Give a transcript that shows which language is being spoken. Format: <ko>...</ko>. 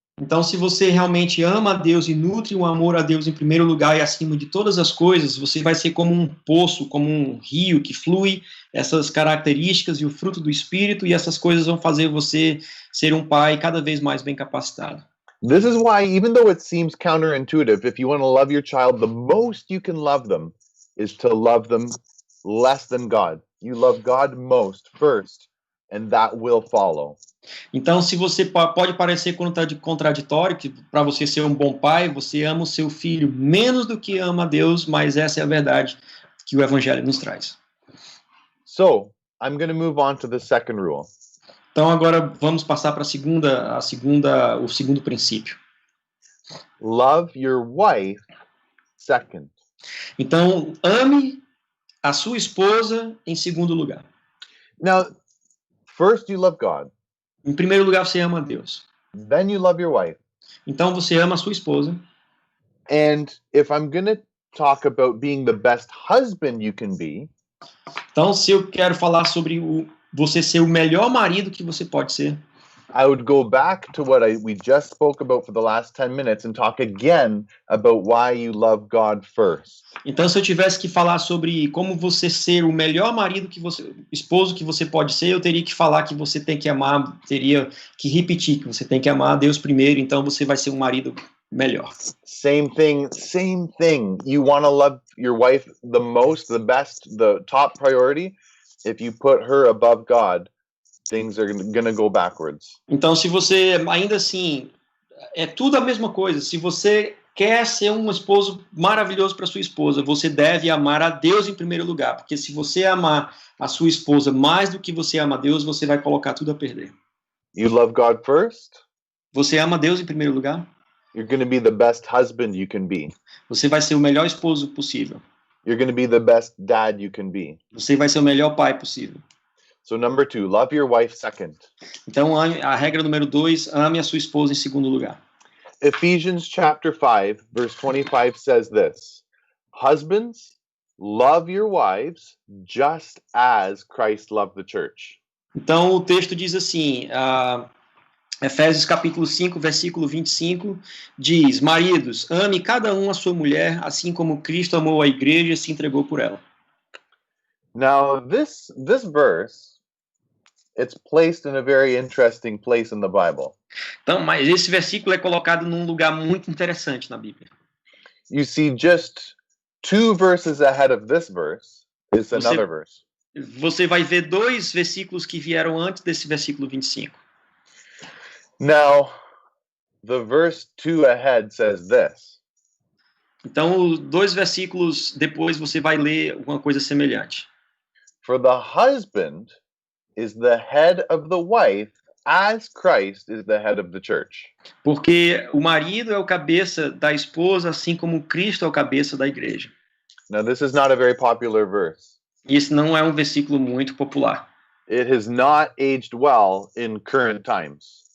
<pt>então, se você realmente ama a Deus e nutre o amor a Deus em primeiro lugar e acima de todas as coisas, você vai ser como um poço, como um rio que flui essas características e o fruto do Espírito, e essas coisas vão fazer você ser um pai cada vez mais bem capacitado.</pt> <en>This is why, even though it seems counterintuitive, if you want to love your child, the most you can love them is to love them less than God. You love God most first, and that will follow.</en> <pt>Então, se você pode parecer contraditório, que para você ser um bom pai, você ama o seu filho menos do que ama a Deus, mas essa é a verdade que o Evangelho nos traz.</pt> <en>So, I'm going to move on to the second rule.</en> <pt>Então, agora vamos passar para o segundo princípio.</pt> <en>Love your wife second.</en> <pt>Então, ame a sua esposa em segundo lugar.</pt> <en>Now, first you love God.</en> <pt>Em primeiro lugar, você ama a Deus.</pt> <en>Then you love your wife.</en> <pt>Então, você ama a sua esposa.</pt> <en>And if I'm going to talk about being the best husband you can be,</en> <pt>então, se eu quero falar sobre você ser o melhor marido que você pode ser,</pt> <en>I would go back to what we just spoke about for the last 10 minutes and talk again about why you love God first.</en> <pt>Então, se eu tivesse que falar sobre como você ser o melhor marido esposo que você pode ser, eu teria que falar que você tem que amar, teria que repetir que você tem que amar a Deus primeiro, então você vai ser um marido melhor.</pt> <en>Same thing. You want to love your wife the most, the best, the top priority. If you put her above God, things are going to go backwards.</en> <pt>Então, se você, ainda assim, é tudo a mesma coisa. Se você quer ser um esposo maravilhoso para sua esposa, você deve amar a Deus em primeiro lugar. Porque se você amar a sua esposa mais do que você ama a Deus, você vai colocar tudo a perder.</pt> <en>You love God first?</en> <pt>Você ama Deus em primeiro lugar?</pt> <en>You're going to be the best husband you can be.</en> <pt>Você vai ser o melhor esposo possível.</pt> <en>You're going to be the best dad you can be.</en> <pt>Você vai ser o melhor pai possível.</pt> <en>So number 2, love your wife second.</en> <pt>Então, a regra número 2, ame a sua esposa em segundo lugar.</pt> <en>Ephesians chapter 5, verse 25 says this: Husbands, love your wives just as Christ loved the church.</en> <pt>Então, o texto diz assim, Efésios capítulo 5, versículo 25, diz: Maridos, ame cada um a sua mulher, assim como Cristo amou a igreja e se entregou por ela.</pt> <en>Now, this verse, it's placed in a very interesting place in the Bible.</en> <pt>Então, mas esse versículo é colocado num lugar muito interessante na Bíblia.</pt> <en>You see, just 2 verses ahead of this verse is another verse.</en> <pt>Você vai ver 2 versículos que vieram antes desse versículo 25.</pt> <en>Now, the verse 2 ahead says this.</en> <pt>Então, 2 versículos depois você vai ler uma coisa semelhante.</pt> <en>For the husband is the head of the wife as Christ is the head of the church.</en> <pt>Porque o marido é o cabeça da esposa, assim como Cristo é o cabeça da igreja.</pt> <en>Now, this is not a very popular verse.</en> <pt>E esse não é um versículo muito popular.</pt> <en>It has not aged well in current times.</en>